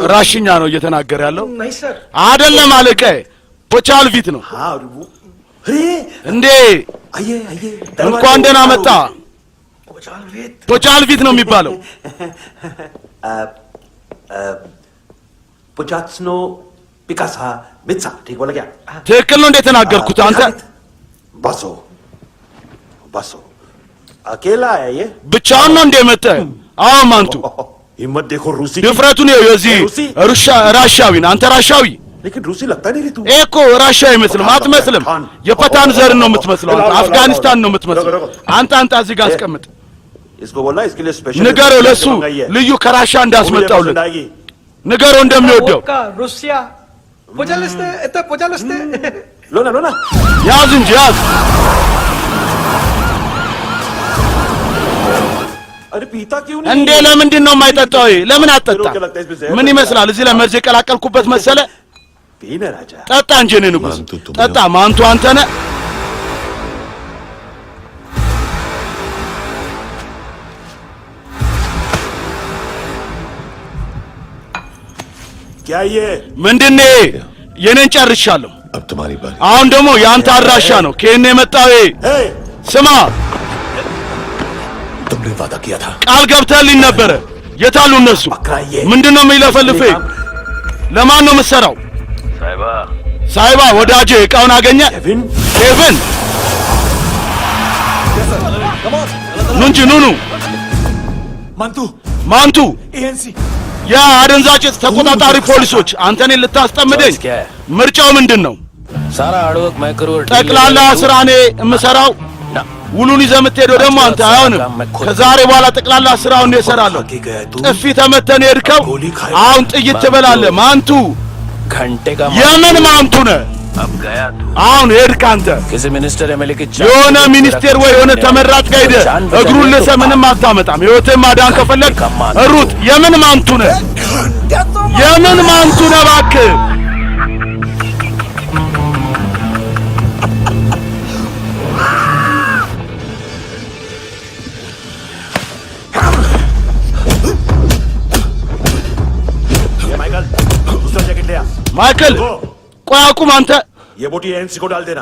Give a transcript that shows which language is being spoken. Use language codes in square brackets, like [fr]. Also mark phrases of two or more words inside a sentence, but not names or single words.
[am] ራሽኛ ነው እየተናገረ ያለው [hi] नहीं सर. [am] አይደለም አለቃዬ፣ ፖቻልቪት ነው [hi] हाँ वो. अरे [am] እንዴ። [hi] आइए आइए. [am] እንኳን ደህና መጣ። पोचालवेट. ፖቻልቪት ነው የሚባለው። पोचात्सनो पिकासा मित्सा. [hi] ठीक बोला क्या? [am] ትክክል ነው እንደተናገርኩት አንተ? [hi] बसो बसो. अकेला है ये. [am] ብቻውን ነው እንደመጣ? አዎ ማንቱ። [hi] हिम्मत देखो रूसी की. [am] ድፍረቱን ነው የዚህ ራሻዊ ነው። አንተ ራሻዊ [hi] लेकिन रूसी लगता नहीं रे तू. [am] እኮ ራሻ አይመስልም፣ አትመስልም። የፐታን ዘርን ነው የምትመስለው አንተ። አፍጋኒስታን ነው የምትመስለው አንተ። አንተ እዚህ ጋር አስቀምጥ። [hi] इसको बोलना इसके लिए स्पेशल. [am] ንገረው ለሱ ልዩ ከራሻ እንዳስመጣውልን ንገረው እንደሚወደው። रूसिया पोचालस्ते एता पोचालस्ते. [hi] लो ना. [am] ያዝ እንጂ ያዝ። [hi] अरे पीता क्यों नहीं? [am] እንዴ ለምንድን ነው የማይጠጣው? ለምን አጠጣ? ምን ይመስላል? እዚህ ለመርዝ የቀላቀልኩበት መሰለ? [hi] पीना राजा। [am] ጠጣ እንጂ እኔ ንጉሥ ጠጣ። ማንቱ አንተ ነህ። [hi] क्या ये? [am] ምንድን ነው? የኔን ጨርሻለሁ። [hi] अब तुम्हारी बारी। [am] አሁን ደግሞ የአንተ አድራሻ ነው። ከእኔ የመጣው [hi] हे, [am] ስማ፣ [hi] तुमने वादा किया था। [am] ቃል ገብተህልኝ ነበረ። የታሉ እነሱ? ምንድን ነው የሚለፈልፍ? ለማን ነው የምትሰራው? ሳይባ ወዳጄ፣ እቃውን አገኘ? [hi] केविन [am] ኬቪን ኑ እንጂ ኑኑ። [hi] मंतु [am] ማንቱ [hi] एएनसी [am] ያ አደንዛዥ ዕፅ ተቆጣጣሪ ፖሊሶች አንተን ልታስጠምደኝ? ምርጫው ምንድን ነው? सारा हार्डवर्क मैं करूँ और ጠቅላላ ስራ እኔ የምሰራው? ውሉን ይዘህ የምትሄደው ደግሞ አንተ። አይሆንም። ከዛሬ በኋላ ጠቅላላ ስራውን እሰራለሁ። ጥፊ ተመተን ሄድከው፣ አሁን ጥይት ትበላለህ። ማንቱ [hi] घंटे का [am] የምን ማንቱ ነህ? [hi] अब गया तू [am] አሁን ሄድክ አንተ። [hi] किसी [en] minister MLA [hi] की [am] የሆነ ሚኒስቴር ወይ የሆነ ተመራጭ ጋር ሄደህ እግሩን ልሰህ ምንም አታመጣም። ህይወትህን ማዳን ከፈለግ ሩጥ። የምን ማንቱ ነህ? የምን ማንቱ ነህ እባክህ? [hi] माइकल दूसरा जैकेट ले आ। [am] ማይክል ቆይ አቁም አንተ። [hi] ये बोटी एएनसी को डाल देना।